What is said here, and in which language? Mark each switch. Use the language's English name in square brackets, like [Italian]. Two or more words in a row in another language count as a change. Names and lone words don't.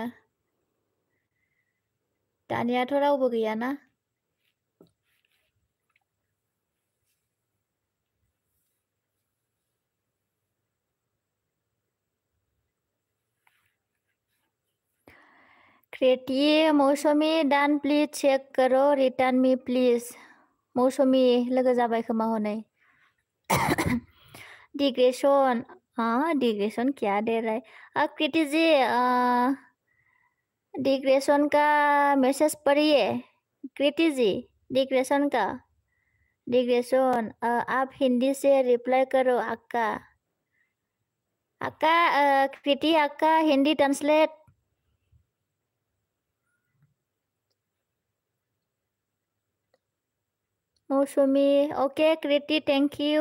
[Bodo] दानियाथ' रावबो गैयाना क्रिटि मौसुमी डान प्लिज [Hindi] चेक करो [English] return me please [Bodo] मौसुमी लोगो जाबाय खोमा हनै [Hindi] डिग्रेसन क्या दे रहा है क्रिटि जी डिग्रेशन का मैसेज पढ़िए कृति जी। डिग्रेशन का डिग्रेशन आप हिंदी से रिप्लाई करो अक्का। अक्का कृति अक्का हिंदी ट्रांसलेट। [English] मौसुमी ओके कृति thank you.